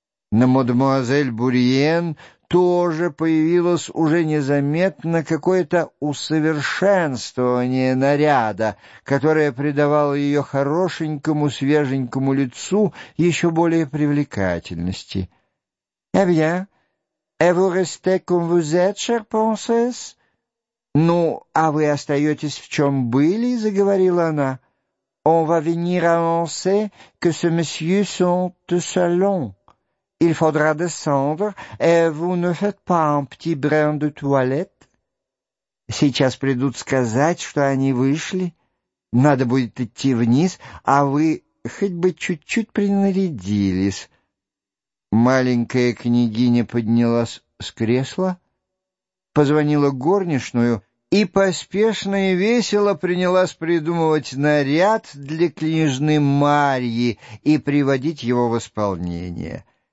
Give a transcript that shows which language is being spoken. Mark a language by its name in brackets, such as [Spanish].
[Russian] На мадемуазель Бурьен тоже появилось уже незаметно какое-то усовершенствование наряда, которое придавало ее хорошенькому свеженькому лицу еще более привлекательности. [French] — Eh bien, et vous restez comme vous êtes, chère princesse? [Russian] — Ну, а вы остаетесь в чем были, — заговорила она. [French] — On va venir annoncer que ce monsieur sont au salon. Il faudra descendre, et vous ne faites pas un petit brin de toilette? [Russian] — Сейчас придут сказать, что они вышли. Надо будет идти вниз, а вы хоть бы чуть-чуть принарядились. Маленькая княгиня поднялась с кресла, позвонила горничную и поспешно и весело принялась придумывать наряд для княжны Марьи и приводить его в исполнение.